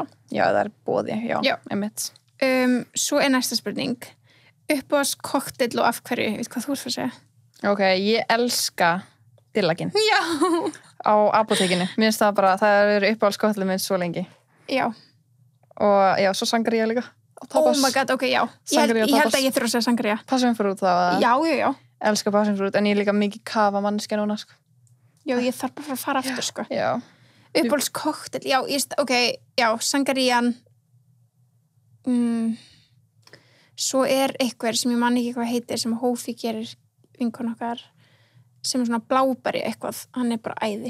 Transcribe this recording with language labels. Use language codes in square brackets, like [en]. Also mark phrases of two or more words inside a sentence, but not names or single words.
[is] Já, það er boði, einmitt. Svo er næsta spurning. Uppáhalds kokteil og af hverju? Veit hvað þú ert að segja? Ok, ég elska dillaginn. Já. Á apótekinu. Mér finnst það bara, það er uppáhalds kokteil minn svo lengi. Já. Og já, svo sangria líka. [en] Oh my god, [is] ok, já. Ég held að ég þurfa að segja sangria. Passionfruit þá? Já. Elska passionfruit, en ég er líka mikið kafa manneskja núna, sko. Já, ég þarf bara að fara aftur, sko. Já. Uppáhalds kokteil, já, ok, já, sangrian. Svo einhver sem ég man ekki hvað heitir sem Hófi gerir vinkon okkar sem svona blábæri eitthvað, hann bara æði.